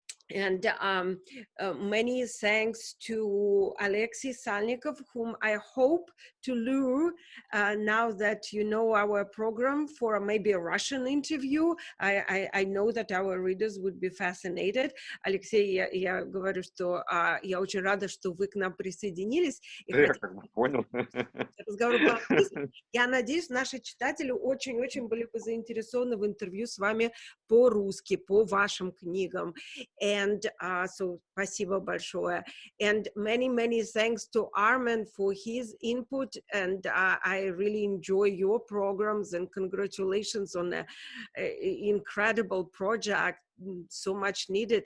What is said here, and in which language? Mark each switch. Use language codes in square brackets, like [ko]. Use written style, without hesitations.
[en] And many thanks to Alexei Salnikov, whom I hope to lure now that you know our program for maybe a Russian interview. I know that our readers would be fascinated. [ru] Алексей, я говорю, что я очень рада, что вы к нам присоединились. Я как бы понял. Разговор по-английски. Я надеюсь, наши читатели очень-очень были бы заинтересованы в интервью с вами по-русски, по вашим книгам. [en] And so [ru] спасибо большое. [en] And many thanks to Armen for his input. And I really enjoy your programs, and congratulations on an incredible project, so much needed.